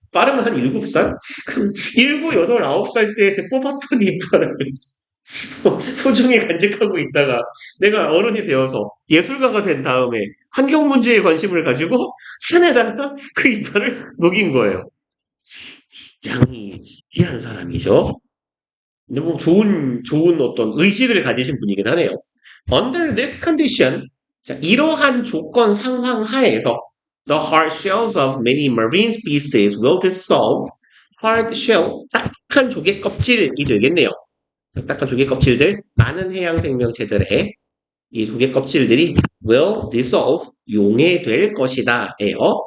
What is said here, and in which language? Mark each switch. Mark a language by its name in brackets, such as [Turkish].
[Korean] 빠르면 한 7살? 그럼 7, 8, 9살 때 뽑았던 이빨을 소중히 간직하고 있다가 내가 어른이 되어서 예술가가 된 다음에 환경 문제에 관심을 가지고 산에다가 그 이빨을 녹인 거예요. 굉장히 희한 사람이죠. 근데 뭐 좋은 어떤 의식을 가지신 분이긴 하네요. [English] Under this condition, [Korean] 자, 이러한 조건 상황 하에서 [English] the hard shells of many marine species will dissolve. [Korean] hard shell, 딱딱한 조개 껍질이 되겠네요. 딱딱한 조개 껍질들, 많은 해양 생명체들의 이 조개 껍질들이 [English] will dissolve, [Korean] 용해될 것이다. 예요.